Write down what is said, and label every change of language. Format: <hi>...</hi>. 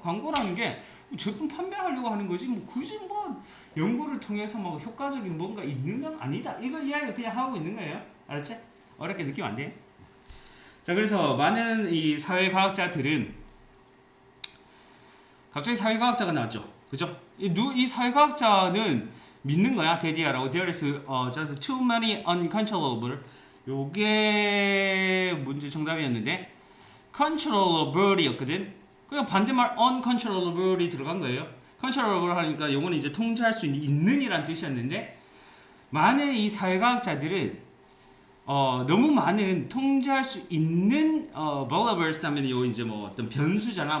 <ko>광고라는 게 제품 판매하려고 하는 거지 뭐 굳이 뭐 연구를 통해서 뭐 효과적인 뭔가 있는 건 아니다. 이거 이야기를 그냥 하고 있는 거예요. 알았지? 어렵게 느끼면 안 돼. 자, 그래서 많은 이 사회과학자들은 갑자기 사회과학자가 나왔죠. 그죠? 이 사회과학자는 믿는 거야. 데디아라고.</ko> <en>There is just too many uncontrollable.</en> <ko>요게 문제 정답이었는데 controllable이었거든. 그러니까 반대말 uncontrollable이 들어간 거예요. controllable 하니까 요거는 이제 통제할 수 있는 이란 뜻이었는데 많은 이 사회과학자들은 너무 많은 통제할 수 있는 variables 하면 요 이제 뭐 어떤 변수잖아.</ko>